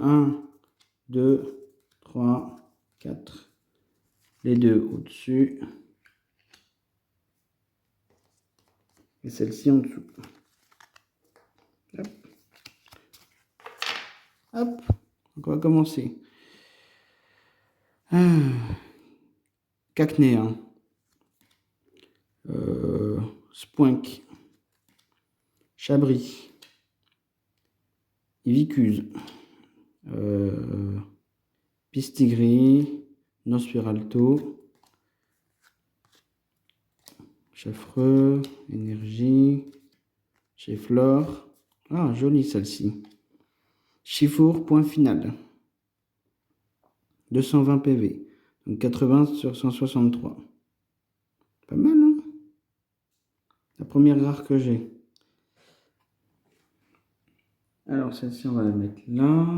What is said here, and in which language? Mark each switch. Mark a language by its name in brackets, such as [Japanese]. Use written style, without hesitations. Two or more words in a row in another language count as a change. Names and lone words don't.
[French] 1, 2, 3, 4. Les deux au-dessus. Et celle-ci en dessous. Hop. Hop. Donc on va commencer. Cacnéen. Spoink. Chabris. Vicuse. Pistigris. Nosferalto. Cheffreux. Énergie. Chefflore. Ah, jolie celle-ci. Chifour, point final. 220 PV. Donc 80 sur 163. Pas mal, hein? La première rare que j'ai. Alors celle-ci, on va la mettre là.